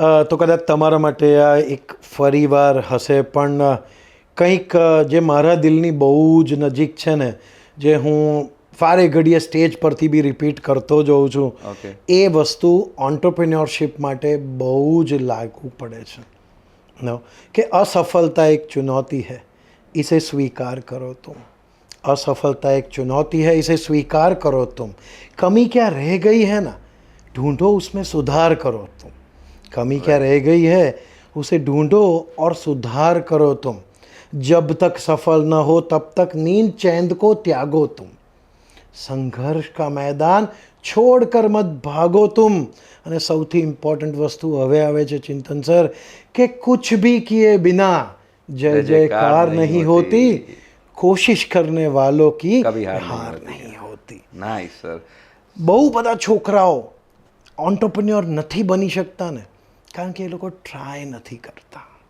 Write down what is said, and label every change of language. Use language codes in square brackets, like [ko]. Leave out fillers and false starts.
[gu] તો કદાચ તમારા માટે આ એક ફરીવાર હશે, પણ કંઈક જે મારા દિલની બહુ જ નજીક છે ને, જે હું વારે ઘડીએ સ્ટેજ પરથી બી રિપીટ કરતો જોઉં છું, ઓકે. એ વસ્તુ ઓન્ટરપ્રિન્યોરશિપ માટે બહુ જ લાગુ પડે છે. નો કે [hi] असफलता एक चुनौती है, इसे स्वीकार करो तुम. असफलता एक चुनौती है, इसे स्वीकार करो तुम. कमी क्या रह गई है ना, ढूंढो उसमें सुधार करो तुम. कमी क्या रह गई है उसे ढूंढो और सुधार करो तुम. जब तक सफल न हो तब तक नींद चैन को त्यागो तुम. संघर्ष का मैदान छोड़कर मत भागो तुम. [gu] અને સૌથી ઇમ્પોર્ટન્ટ વસ્તુ હવે આવે છે ચિંતન સર, કે [hi] कुछ भी किए बिना जय जयकार नहीं होती, कोशिश करने वालों की कभी हार हार नहीं नहीं होती. [gu] Nice sir. બહુ બધા છોકરાઓ ઓન્ટરપ્રિન્યોર નથી બની શકતા ને, કારણ કે એ લોકો ટ્રાય નથી કરતા.